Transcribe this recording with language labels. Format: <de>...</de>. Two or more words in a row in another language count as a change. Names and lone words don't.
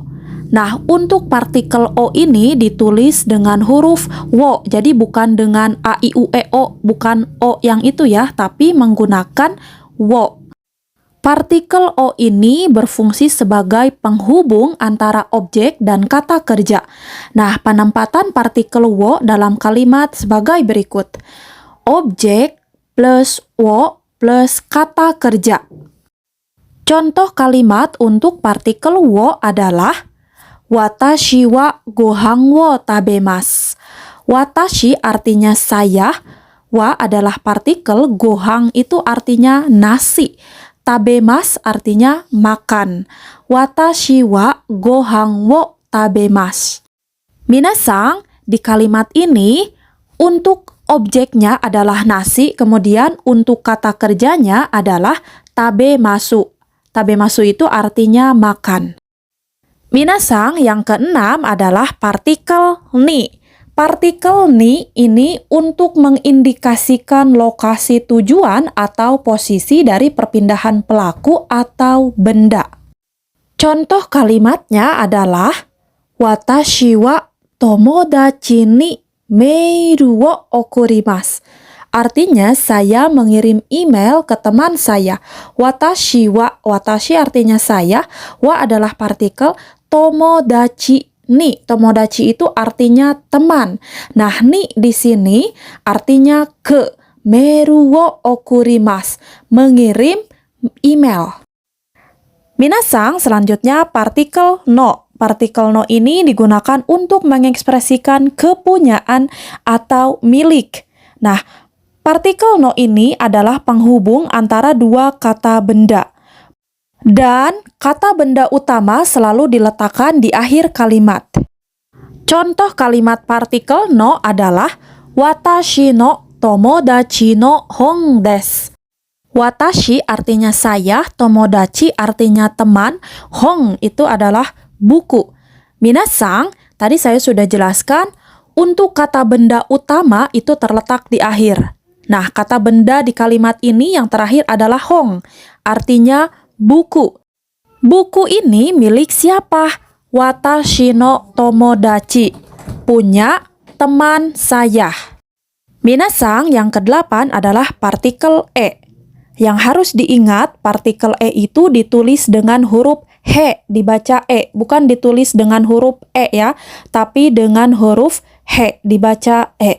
<id>Nah, untuk partikel o ini ditulis dengan huruf wo, jadi bukan dengan a, i, u, e, o, bukan o yang itu ya, tapi menggunakan wo. Partikel o ini berfungsi sebagai penghubung antara objek dan kata kerja. Nah, penempatan partikel wo dalam kalimat sebagai berikut. Objek plus wo plus kata kerja. Contoh kalimat untuk partikel wo adalah</id> <ja>私はご飯を食べます.</ja> <id>Watashi artinya saya, wa adalah partikel, gohan itu artinya nasi. Tabemas artinya makan.</id> <ja>私はご飯を食べます.</ja> <id>Minasang, di kalimat ini untuk objeknya adalah nasi, kemudian untuk kata kerjanya adalah tabemasu. Tabemasu itu artinya makan. Minasang, yang keenam adalah partikel ni. Partikel ni ini untuk mengindikasikan lokasi tujuan atau posisi dari perpindahan pelaku atau benda. Contoh kalimatnya adalah</id> <ja>私は友達にメールを送ります.</ja> <id>Artinya saya mengirim email ke teman saya.</id> <ja>私は,</ja> <id>watashi artinya saya, wa adalah partikel,</id> <ja>友達に,</ja> <id>tomodachi itu artinya teman. Nah, ni di sini artinya ke.</id> <ja>メールを送ります,</ja> <id>mengirim email. Minasang, selanjutnya partikel no. Partikel no ini digunakan untuk mengekspresikan kepunyaan atau milik. Nah, partikel no ini adalah penghubung antara dua kata benda. Dan kata benda utama selalu diletakkan di akhir kalimat. Contoh kalimat partikel no adalah</id> <ja>私の友達の本です.</ja> <id>Watashi artinya saya, tomodachi artinya teman, hon itu adalah buku. Minasang, tadi saya sudah jelaskan, untuk kata benda utama itu terletak di akhir. Nah, kata benda di kalimat ini yang terakhir adalah hon, artinya buku. Buku ini milik siapa?</id> <ja>私の友達.</ja> <id>Punya teman saya. Minasang, yang kedelapan adalah partikel e. Yang harus diingat, partikel e itu ditulis dengan huruf he, dibaca e. Bukan ditulis dengan huruf e ya, tapi dengan huruf he, dibaca e.</id>